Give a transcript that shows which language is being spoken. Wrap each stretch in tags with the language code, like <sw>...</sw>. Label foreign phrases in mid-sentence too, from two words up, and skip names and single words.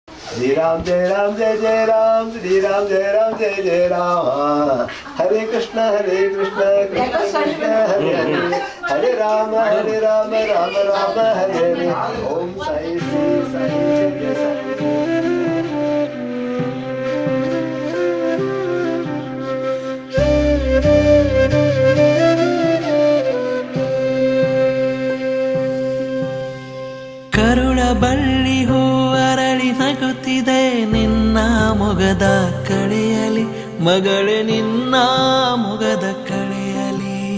<sa>श्री राम जय राम जय जय राम श्री राम जय राम जय जय राम हरे कृष्ण कृष्ण कृष्ण हरे हरे हरे राम राम राम हरे हरे ॐ साई श्री साई जय साई</sa> <kn>ಕರುಳ ಬಳ್ಳಿ ಹೂ ಅರಳಿ ನಗುತ್ತಿದೆ ನಿನ್ನ ಮೊಗದ ಕಳೆಯಲಿ ಮಗಳೇ ನಿನ್ನ ಮೊಗದ ಕಳೆಯಲಿ</kn>